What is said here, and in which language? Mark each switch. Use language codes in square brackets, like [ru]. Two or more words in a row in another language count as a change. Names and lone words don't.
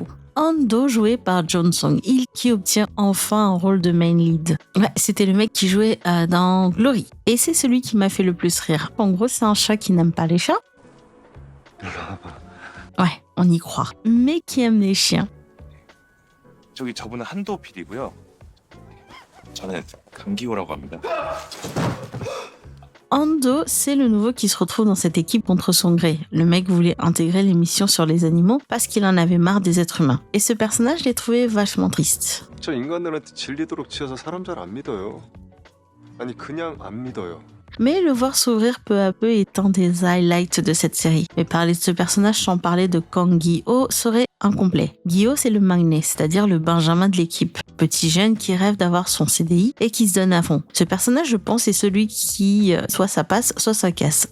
[fr] Ando, joué par Jeon Song-il, qui obtient enfin un rôle de [en] main lead. [fr] Ouais, c'était le mec qui jouait dans Glory. Et c'est celui qui m'a fait le plus rire. En gros, c'est un chat qui n'aime pas les chats. Ouais, on y croit. Mais qui aime les chiens. [ko] 저분은 한도 PD고요. 저는 강기호라고 합니다. [fr] Ando, c'est le nouveau qui se retrouve dans cette équipe contre son gré. Le mec voulait intégrer l'émission sur les animaux parce qu'il en avait marre des êtres humains. Et ce personnage, je l'ai trouvé vachement triste. [ko] 저 인간들한테 질리도록 치여서 사람 잘 안 믿어요. 아니 그냥 안 믿어요. [fr] Mais le voir s'ouvrir peu à peu est un des highlights de cette série. Mais parler de ce personnage sans parler de Kang Gi-ho serait incomplet. Gi-ho, c'est le magnet, c'est-à-dire le benjamin de l'équipe. Petit jeune qui rêve d'avoir son CDI et qui se donne à fond. Ce personnage, je pense, est celui qui soit ça passe, soit ça casse.